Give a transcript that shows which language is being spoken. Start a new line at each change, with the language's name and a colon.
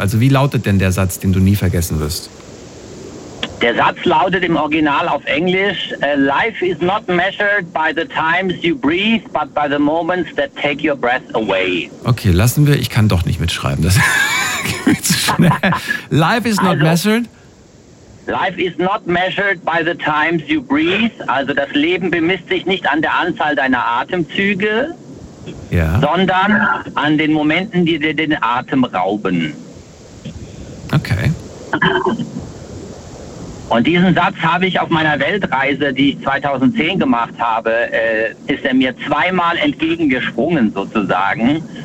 German: Also wie lautet denn der Satz, den du nie vergessen wirst? Der Satz lautet im Original auf Englisch:
English: Life is not measured by the times you breathe, but by the moments that take your breath away.
German: Okay, lassen wir. Ich kann doch nicht mitschreiben. Das geht zu schnell.
English: Life is not measured by the times you breathe.
German: Also das Leben bemisst sich nicht an der Anzahl deiner Atemzüge, ja, sondern an den Momenten, die dir den Atem rauben. Okay. Und diesen Satz habe ich auf meiner Weltreise, die ich 2010 gemacht habe, ist er mir zweimal entgegengesprungen sozusagen.